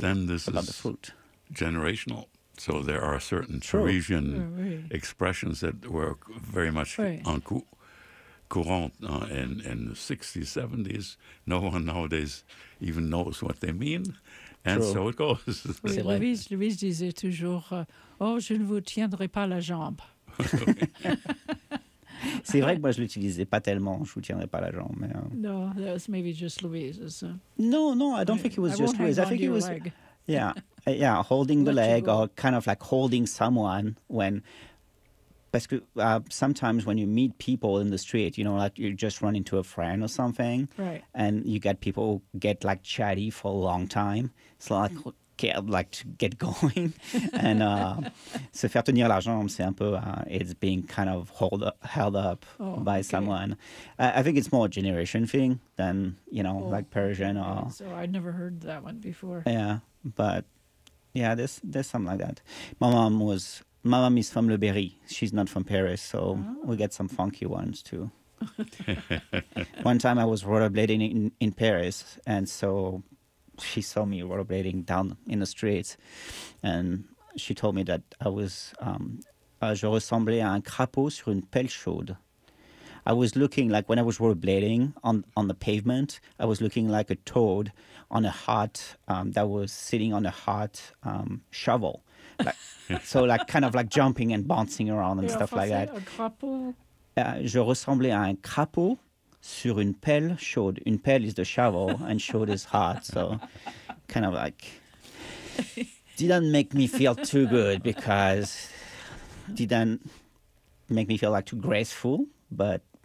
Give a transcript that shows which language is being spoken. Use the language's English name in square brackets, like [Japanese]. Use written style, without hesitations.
[English] then this about is the fruit. Generational. So there are certain Parisian expressions that were very much [French] en courant [English] in the 60s, 70s. No one nowadays even knows what they mean. And so it goes. [French] Oui, Louise disait toujours, oh, je ne vous tiendrai pas la jambe. C'est vrai que moi, je ne l'utilisais pas tellement. Je ne vous tiendrai pas la jambe. Mais, [English] No, that was maybe just Louise's. No, I don't think it was just Louise. I think it was... Yeah, holding the leg or kind of like holding someone when... [French] Parce que [English] sometimes when you meet people in the street, you know, like you just run into a friend or something. Right. And you get people who get like chatty for a long time. So like, like to get going. And [French] se faire tenir la jambe, c'est un peu, [English] it's being kind of held up by someone. I think it's more a generation thing than, you know, like Persian or... So I'd never heard that one before. Yeah, but yeah, there's something like that. My mom is from Le Berry. She's not from Paris, so we get some funky ones, too. One time I was rollerblading in Paris, and so she saw me rollerblading down in the street, and she told me that I was... [French] je ressemblais à un crapaud sur une pelle chaude. [English] I was looking, like, when I was rollerblading on the pavement, I was looking like a toad on a hot... that was sitting on a hot shovel. Like, so, like, kind of like jumping and bouncing around and stuff like that. [French] Un crapaud. Je ressemblais à un crapaud sur une pelle chaude. [English] Une pelle is the shovel and chaude is hot. So, kind of like, didn't make me feel too good because didn't make me feel like too graceful, but.